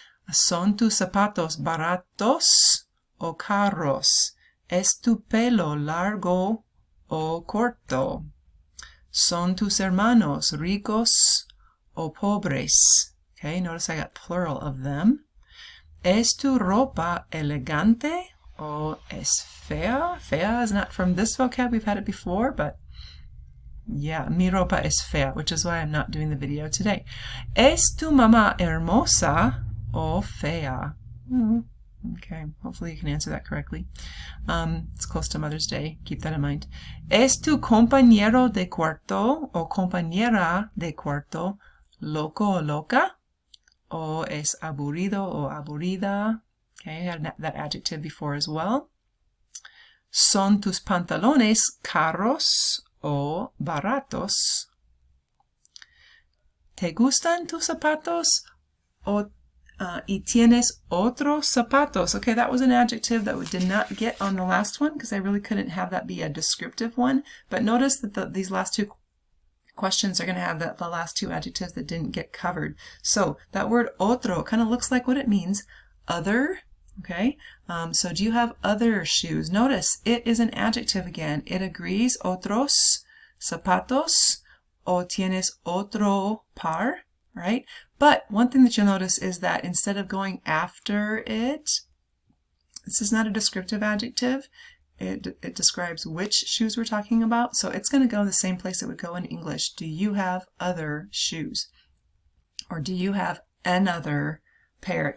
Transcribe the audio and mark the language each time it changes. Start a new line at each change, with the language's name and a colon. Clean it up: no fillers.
Spanish: ¿Son tus zapatos baratos o caros? ¿Es tu pelo largo o corto? ¿Son tus hermanos ricos o pobres?
English: Okay, notice I got plural of them.
Spanish: ¿Es tu ropa elegante o es fea?
English: Fea is not from this vocab. We've had it before, but yeah,
Spanish: mi ropa es fea,
English: which is why I'm not doing the video today.
Spanish: ¿Es tu mamá hermosa o fea?
English: Okay, hopefully you can answer that correctly. It's close to Mother's Day. Keep that in mind.
Spanish: ¿Es tu compañero de cuarto o compañera de cuarto loco o loca? ¿O es aburrido o aburrida?
English: Okay, I had that adjective before as well.
Spanish: ¿Son tus pantalones caros o baratos? ¿Te gustan tus zapatos o y tienes otros zapatos?
English: Okay, that was an adjective that we did not get on the last one because I really couldn't have that be a descriptive one. But notice that these last two questions are going to have the last two adjectives that didn't get covered. So that word otro kind of looks like what it means, other. Okay, so do you have other shoes? Notice it is an adjective again. It agrees,
Spanish: otros zapatos, o tienes otro par,
English: right? But one thing that you'll notice is that instead of going after it, this is not a descriptive adjective. It describes which shoes we're talking about. So it's going to go the same place it would go in English. Do you have other shoes? Or do you have another pair?